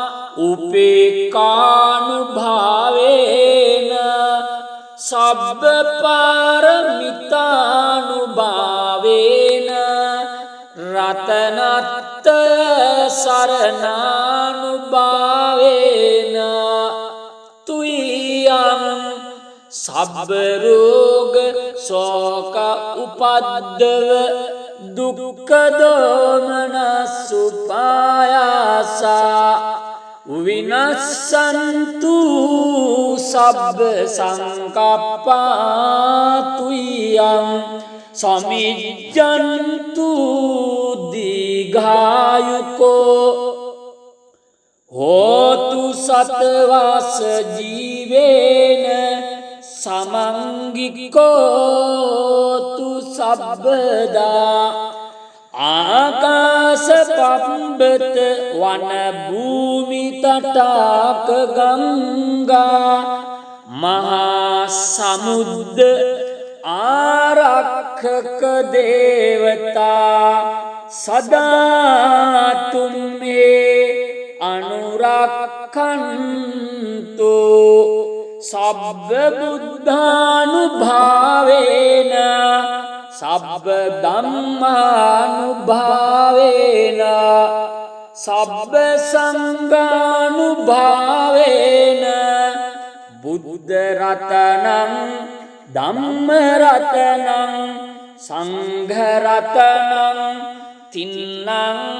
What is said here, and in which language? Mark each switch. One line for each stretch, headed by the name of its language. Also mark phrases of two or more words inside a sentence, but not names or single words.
Pali: උපේක්ඛානුභාවේන සබ්බ පාරමිතානුභාවේන රතනත්ත සරණානුභාවේන තුයං සබ්බ රෝග ශෝක උපද්දව දුක්ඛ දෝමනසුපායාසා විනස්සන්තු සබ්බ සංකප්පා තුයං සමිජ්ජන්තු දීඝායුකෝ හෝතු සතවස ජීවේන සමංගිකෝතු සබ්බදා ආකාශ පම්බත වන භූමි තටාක ගංගා මහා සමුද්ද ආරක්ෂක දේවතා සදා තුම්මේ අනුරක්ඛන්තු සබ්බ බුද්ධානුභාවේන සබ්බ ධම්මානුභාවේන සබ්බ සංඝානුභාවේන බුද්ධ රතනං ධම්ම රතනං සංඝ රතනං තින්නං